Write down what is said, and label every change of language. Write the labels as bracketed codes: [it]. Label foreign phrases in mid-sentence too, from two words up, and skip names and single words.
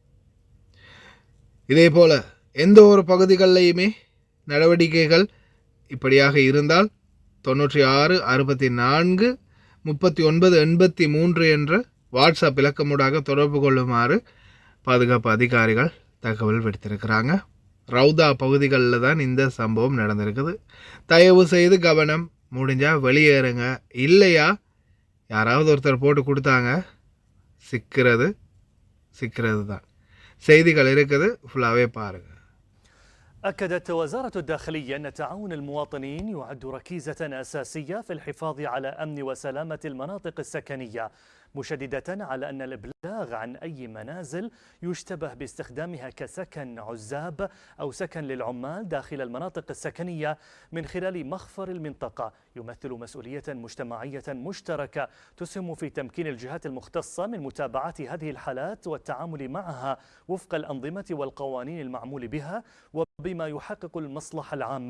[ta] இதே போல எந்த ஒரு பகுதிகளிலையுமே நடவடிக்கைகள் இப்படியாக இருந்தால் 96 64 39 83 என்ற வாட்ஸ்அப் இலக்கமூடாக தொடர்பு கொள்ளுமாறு பாதுகாப்பு அதிகாரிகள் தகவல் விடுத்திருக்கிறாங்க. ரவுதா பகுதிகளில் தான் இந்த சம்பவம் நடந்திருக்குது. தயவு செய்து கவனம், முடிஞ்சால் வெளியேறுங்க. இல்லையா யாராவது ஒருத்தர் போட்டு கொடுத்தாங்க சிக்கிறது தான். செய்திகள் இருக்குது, ஃபுல்லாகவே பாருங்கள். [ar] أكدت وزارة الداخلية أن تعاون المواطنين يعد ركيزة أساسية في الحفاظ على أمن وسلامة المناطق السكنية، مشددة على أن الإبلاغ عن أي منازل يشتبه باستخدامها كسكن عزاب أو سكن للعمال داخل المناطق السكنية من خلال مخفر المنطقة يمثل مسؤولية مجتمعية مشتركة تسهم في تمكين الجهات المختصة من متابعة هذه الحالات والتعامل معها وفق الأنظمة والقوانين المعمول بها وبما يحقق المصلحة العامة.